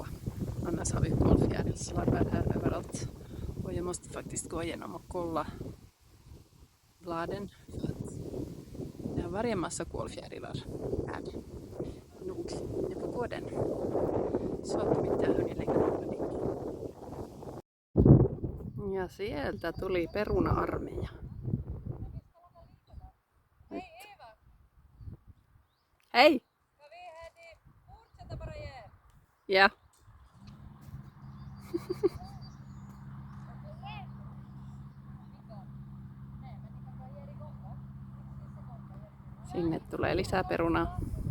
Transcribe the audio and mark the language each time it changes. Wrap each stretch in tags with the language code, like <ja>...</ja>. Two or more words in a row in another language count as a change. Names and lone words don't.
<sv>Annars har vi kolfjärilslarver här överallt. Och jag måste faktiskt gå igenom och kolla bladen. För att det har varit en massa kolfjärilar här. Nog inne på gården. Så att de inte har hunnit lägga några dit.</sv> <fi>Ja sieltä tuli peruna-armeija. Hei! Ja. Sinne tulee lisää perunaa.</fi>